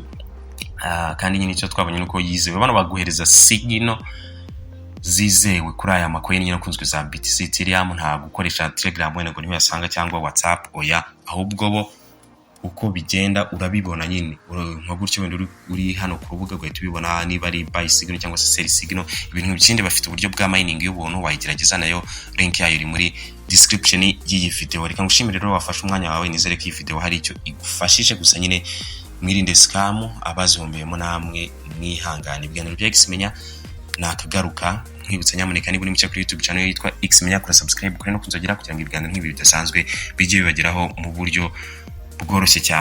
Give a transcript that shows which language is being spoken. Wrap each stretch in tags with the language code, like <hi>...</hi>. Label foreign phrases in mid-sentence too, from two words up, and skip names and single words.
<rw>Kandi nyine icyo twabonye nuko yizewe, bano baguhereza signal zizewe kuri aya macoin nyine kunzwe za BTC, Ethereum. Nta gukoresha Telegram wenda ngo niho yasanga cyangwa WhatsApp, oya, ahubwo bo uko bigenda urabibona nyine nko gutyo wenda uri hano ku rubuga ugahita ubibona niba ari</rw> <en>buy signal</en> <rw>cyangwa se</rw> <en>sell signal.</en> <rw>Ibintu byinshi bafite uburyo bwa mining y'ubuntu, wayigerageza nayo link yayo iri muri description y'iyi video. Reka ngushimire rero wafashe umwanya wawe, nizere ko iyi video hari icyo igufashije. Gusa nyine mwirinde scam, abazihombeyemo namwe mwihangane. Ibiganiro bya Menya nakagaruka, nkwibutsa nyamuneka niba uri mucyo kuri</rw> <en>YouTube channel</en> <rw>yitwa Menya, kora subscribe kuri no kunzogera kugira ngo ibiganiro nk'ibi bidasanzwe bijye bibageraho mu buryo bworoshye cyane.</rw>